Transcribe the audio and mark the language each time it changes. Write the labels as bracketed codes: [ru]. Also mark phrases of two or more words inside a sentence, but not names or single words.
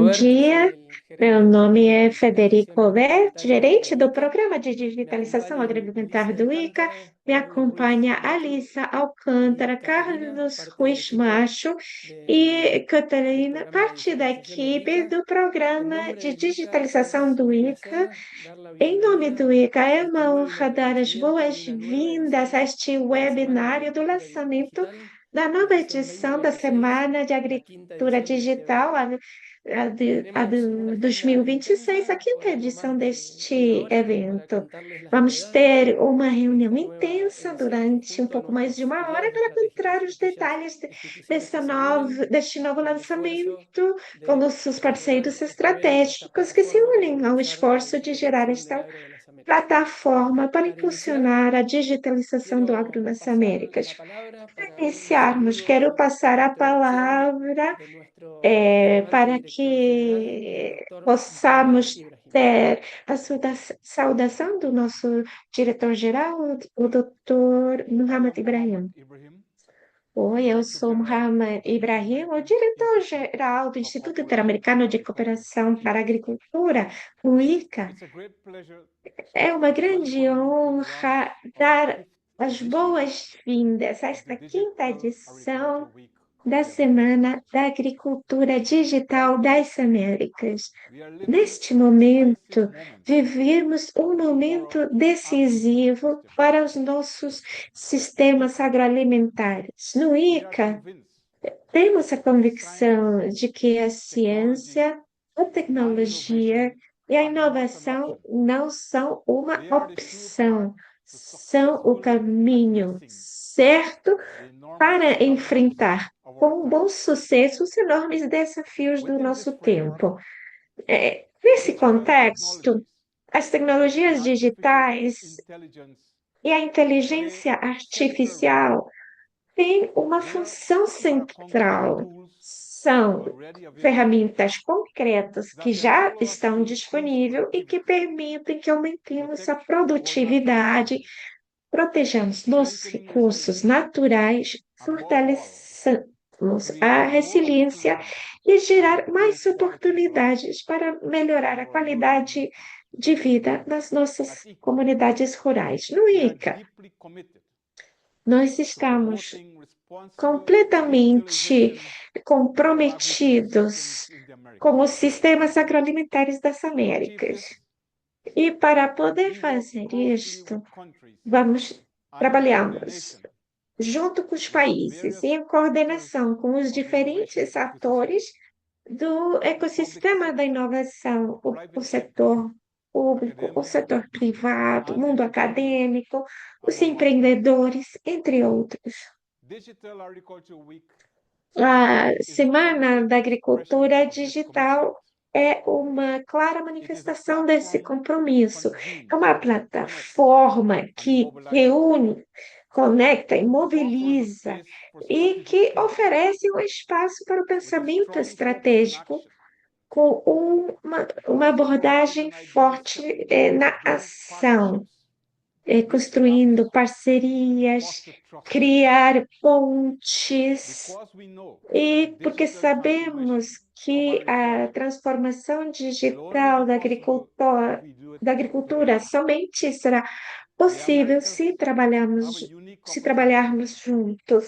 [pt] Bom [es] Bert, soy [pt] dia, [es] el [pt] meu [es] gerente [pt] nome [es] de [pt] é [es] digitalización [pt] Federico Bert, [es] agroalimentaria [pt] gerente [es] del [pt] do [es] ICA. [pt] Programa de [es] Me [pt] Digitalização [es] acompañan [pt] Agroalimentar [es] Alicia [pt] do ICA. [es] Alcántara, [pt] Me [es] Carlos Ruiz [pt] acompanha [es] Macho [pt] Alissa [es] y [pt] Alcântara, [es] Catalina, [pt] Carlos [es] parte del [pt] Ruiz [es] equipo [pt] Macho [es] del, [pt] e [es] del [pt] Catarina, [es] programa de [pt] parte da [es] digitalización del [pt] equipe [es] ICA. [pt] do [es] En [pt] Programa [es] nombre [pt] de [es] del ICA [pt] Digitalização [es] es [pt] do [es] un [pt] ICA. [es] placer dar la [pt] Em nome do [es] bienvenida [pt] ICA, [es] a [pt] é [es] este [pt] uma [es] webinar [pt] honra [es] de [pt] dar as [es] lanzamiento de la nueva [pt] boas-vindas a [es] edición [pt] este [es] de la Semana de [pt] webinário do [es] Agricultura [pt] lançamento [es] Digital, [pt] da [es] la [pt] nova [es] edición [pt] edição da [es] 2026, [pt] Semana de [es] la quinta [pt] Agricultura [es] edición de este [pt] Digital, [es] evento. [pt] a [es] Tenemos una [pt] de [es] agenda [pt] 2026, a [es] intensa por [pt] quinta [es] algo más [pt] edição [es] de una [pt] deste [es] hora para [pt] evento. [es] contarles las [pt] Vamos [es] novedades [pt] ter uma [es] de [pt] reunião [es] esta nueva [pt] intensa [es] edición [pt] durante um [es] junto a [pt] pouco mais de [es] nuestros [pt] uma hora [es] aliados [pt] para [es] estratégicos, [pt] contar os [es] aquellas [pt] detalhes [es] instituciones que se unen [pt] deste novo [es] en el esfuerzo [pt] lançamento com [es] de [pt] nossos [es] generar [pt] parceiros [es] este evento, esta [pt] estratégicos que se [es] plataforma para [pt] unem ao [es] impulsar la [pt] esforço de gerar [es] digitalización del [pt] esta [es] agro de las Américas. [pt] plataforma para [es] Para iniciar, [pt] impulsionar a digitalização do agro [es] quiero [pt] nas [es] pasar [pt] Américas. [es] la palabra [pt] Para [es] para un [pt] iniciarmos, quero [es] saludo [pt] passar [es] de [pt] a [es] introducción [pt] palavra [es] de nuestro flamante [pt] para [es] director general, el [pt] que [es] doctor Mohamed [pt] possamos [es] Ibrahim. [pt] ter a saudação do nosso diretor-geral, o Dr. [en] I [pt] Muhammad [en] am Mohammed [pt] Ibrahim. [en] Ibrahim, [pt] Oi, eu sou [en] Director General [pt] Muhammad [en] of the [pt] Ibrahim, o [en] American Institute [pt] diretor-geral do [en] for [pt] Instituto [en] Cooperation [pt] Interamericano [en] for [pt] de [en] Agriculture. [pt] Cooperação para a Agricultura, o ICA. [en] It's a great pleasure [pt] É uma [en] to [pt] grande [en] welcome you to the launch [pt] honra [en] of the [pt] dar [en] fifth [pt] as [en] edition [pt] boas-vindas a [en] of the [pt] esta quinta [en] Digital Agriculture [pt] edição [en] Week of [pt] da [en] the Americas. [pt] Semana da Agricultura Digital [en] Right now, [pt] das Américas. [en] we are living [pt] Neste [en] a decisive [pt] momento, [en] moment [pt] vivemos um [en] for our [pt] momento [en] agri-food [pt] decisivo [en] system. [pt] para os nossos [en] At [pt] sistemas [en] ICA, [pt] agroalimentares. No [en] we are [pt] ICA, [en] convinced [pt] temos a [en] that science, [pt] convicção de que a [en] technology, [pt] ciência, a [en] and [pt] tecnologia [en] innovation [pt] e a [en] are not an [pt] inovação [en] option. [pt] não são uma [en] They are the true path [pt] opção, [en] to [pt] são o [en] successfully [pt] caminho [en] addressing [pt] certo [en] the enormous [pt] para [en] challenges [pt] enfrentar [en] of our [pt] com [en] time. [pt] bom sucesso os enormes desafios do [en] Within this [pt] nosso [en] framework, [pt] tempo. Nesse [en] digital [pt] contexto, [en] technologies [pt] as [en] and [pt] tecnologias [en] artificial [pt] digitais [en] intelligence [pt] e a [en] play [pt] inteligência [en] a central role. [pt] artificial têm uma [en] There [pt] função [en] are concrete [pt] central. [en] tools [pt] São [en] already available [pt] ferramentas concretas que [en] that [pt] já [en] enable us to [pt] estão [en] increase [pt] disponíveis e que [en] productivity, [pt] permitem que aumentemos a [en] protect our natural [pt] produtividade, [en] resources, [pt] protejamos nossos [en] strengthening [pt] recursos [en] resilience, [pt] naturais, [en] above all, [pt] fortaleçamos a [en] create more [pt] resiliência [en] opportunities [pt] e [en] and [pt] gerar [en] improve [pt] mais [en] quality of life [pt] oportunidades para melhorar [en] in [pt] a [en] our rural [pt] qualidade [en] communities. [pt] de vida nas [en] At [pt] nossas [en] ICA, [pt] comunidades rurais. No [en] we are [pt] ICA, [en] deeply committed [pt] nós [en] to [pt] estamos [en] promoting responsible [pt] completamente [en] digitalization of agri-food [pt] comprometidos [en] systems in the Americas. [pt] com os sistemas agroalimentares das [en] To achieve [pt] Américas. [en] this, [pt] E para poder [en] we work [pt] fazer [en] closely [pt] isto, [en] with countries [pt] vamos [en] and in [pt] trabalhamos [en] coordination [pt] junto com os [en] with the [pt] países e [en] various [pt] em [en] actors [pt] coordenação com os [en] of the innovation [pt] diferentes [en] ecosystem, [pt] atores do [en] public [pt] ecossistema da [en] sector, [pt] inovação, o [en] private sector, [pt] setor público, o [en] academia, [pt] setor privado, o [en] and [pt] mundo [en] entrepreneurs, [pt] acadêmico, os [en] among others. [pt] empreendedores, entre outros. [en] Digital Agriculture Week [pt] A [en] is a [pt] Semana [en] concrete [pt] da [en] expression [pt] Agricultura [en] of this commitment. [pt] Digital é uma clara [en] It is a [pt] manifestação desse [en] platform that [pt] compromisso. É [en] convenes, [pt] uma [en] connects, [pt] plataforma [en] and [pt] que [en] mobilizes. [pt] reúne, conecta e [en] It offers a [pt] mobiliza [en] space for [pt] e [en] strategic [pt] que [en] thinking [pt] oferece um espaço para o [en] with a [pt] pensamento [en] strong focus on [pt] estratégico [en] action. [pt] com [en] It [pt] uma [en] also provides [pt] abordagem [en] an ideal [pt] forte [en] stepping stone [pt] na [en] to build [pt] ação. [en] partnerships [pt] construindo parcerias, criar pontes, e porque sabemos que a transformação digital da agricultura somente será possível se trabalharmos juntos.